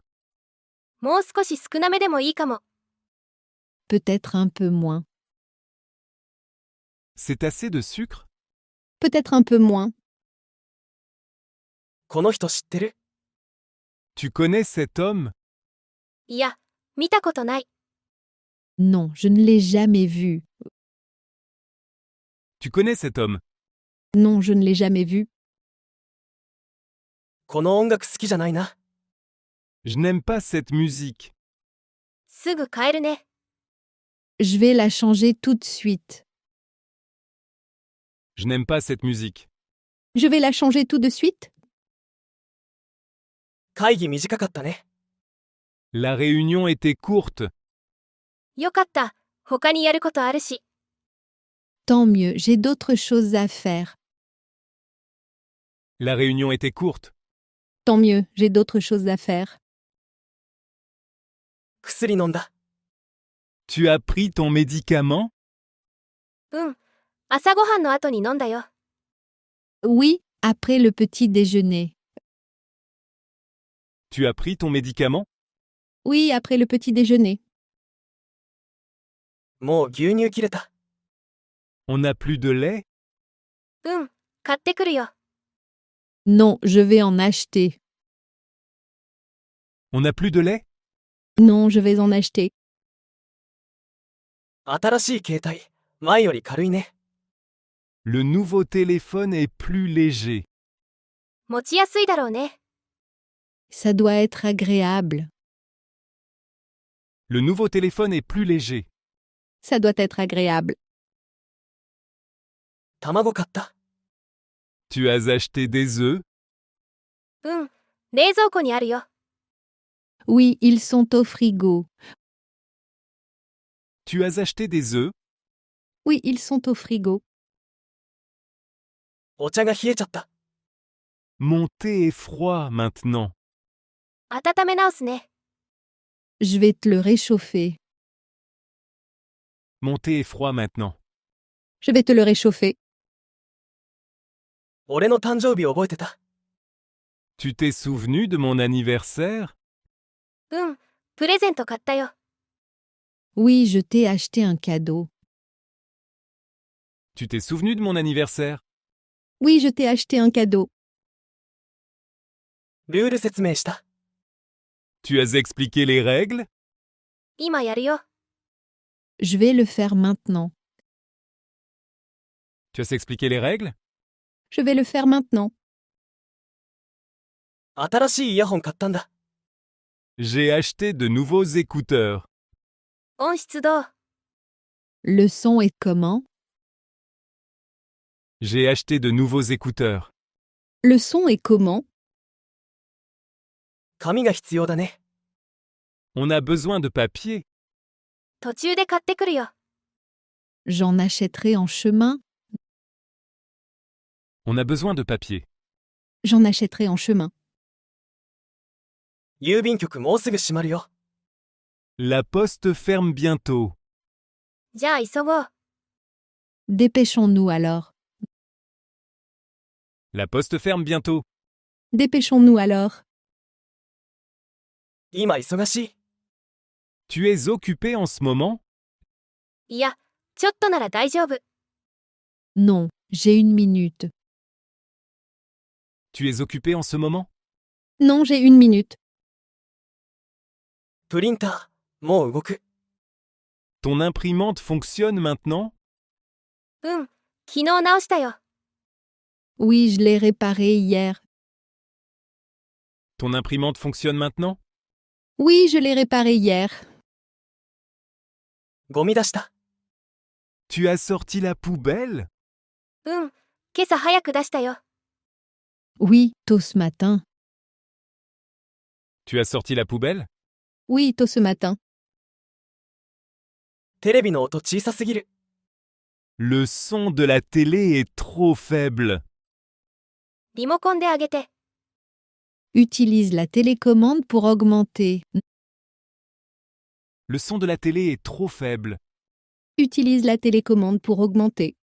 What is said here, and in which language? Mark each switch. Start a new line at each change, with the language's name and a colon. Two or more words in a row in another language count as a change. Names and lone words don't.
Japanese: もう少し少なめでもいいかも。
French: Peut-être un peu moins. C'est assez de sucre? Peut-être un peu moins.
Japanese: この人知ってる？
French: Tu connais cet homme?
Japanese: いや、見たことない。
French: Non, je ne l'ai jamais vu. Tu connais cet homme? Non, je ne l'ai jamais vu.
Japanese: この音楽好きじゃないな。
French: Je n'aime pas cette musique.
Japanese: すぐ変えるね。
French: Je vais la changer tout de suite. Je n'aime pas cette musique. Je vais la changer tout de suite.
Japanese: 会議短かったね。
French: La réunion était courte.
Japanese: よかった、他にやることあるし。
French: Tant mieux, j'ai d'autres choses à faire. La réunion était courte. Tant mieux, j'ai d'autres choses à faire.
Japanese: 薬飲んだ。
French: Tu as pris ton médicament?
Japanese: うん、朝ごはんの後に飲んだよ。
French: Oui, après le petit déjeuner. Tu as pris ton médicament? Oui, après le petit déjeuner.
Japanese: もう牛乳切れた。
French: On n'a plus de lait?
Japanese: うん、買ってくるよ。
French: Non, je vais en acheter. On n'a plus de lait? Non, je vais en acheter.
Japanese: 新しい携帯。前より軽いね。
French: Le nouveau téléphone est plus léger.
Japanese: 持ちやすいだろうね。
French: Ça doit être agréable. Le nouveau téléphone est plus léger. Ça doit être agréable.
Japanese: 卵買った。
French: Tu as acheté des œufs?
Japanese: うん、冷蔵庫にあるよ。
French: Oui, ils sont au frigo. Tu as acheté des œufs? Oui, ils sont au frigo.
Japanese: お茶が冷えちゃった。
French: Mon thé est froid maintenant.
Japanese: 温め直すね。
French: Je vais te le réchauffer. Mon thé est froid maintenant. Je vais te le réchauffer.
Japanese: 俺の誕生日覚えてた？
French: Tu t'es souvenu de mon anniversaire?
Japanese: うん、プレゼント買ったよ。
French: Oui, je t'ai acheté un cadeau. Tu t'es souvenu de mon anniversaire? Oui, je t'ai acheté un cadeau.
Japanese: ルール説明した。
French: Tu as expliqué les règles?
Japanese: 今やるよ。
French: Je vais le faire maintenant. Tu as expliqué les règles? Je vais le faire maintenant.
Japanese: 新しいイヤホン買ったんだ。
French: J'ai acheté de nouveaux écouteurs.
Japanese: 音質どう？
French: Le son est comment? J'ai acheté de nouveaux écouteurs. Le son est comment?
Japanese: 紙が必要だね。
French: On a besoin de papier.
Japanese: 途中で買ってくるよ。
French: J'en achèterai en chemin. On a besoin de papier. J'en achèterai en chemin.
Japanese: 郵便局もうすぐ閉まるよ。
French: La poste ferme bientôt.
Japanese: じゃあ急ごう。
French: Dépêchons-nous alors. La poste ferme bientôt. Dépêchons-nous alors.
Japanese: 今忙しい。
French: Tu es occupé en ce moment?
Japanese: いや、ちょっとなら大丈夫。
French: Non, j'ai une minute. Tu es occupé en ce moment? Non, j'ai une minute.
Japanese: プリンター、もう動く。
French: Ton imprimante fonctionne maintenant?
Japanese: うん、昨日直したよ。
French: Oui, je l'ai réparé hier. Ton imprimante fonctionne maintenant? Oui, je l'ai réparée hier.
Japanese: ゴミ出した。
French: Tu as sorti la poubelle?
Japanese: うん、今朝早く出したよ。
French: Oui, tôt ce matin. Tu as sorti la poubelle? Oui, tôt ce matin.
Japanese: テレビの音小さすぎる。
French: Le son de la télé est trop faible.
Japanese: リモコンであげて。
French: Utilise la télécommande pour augmenter. Le son de la télé est trop faible. Utilise la télécommande pour augmenter.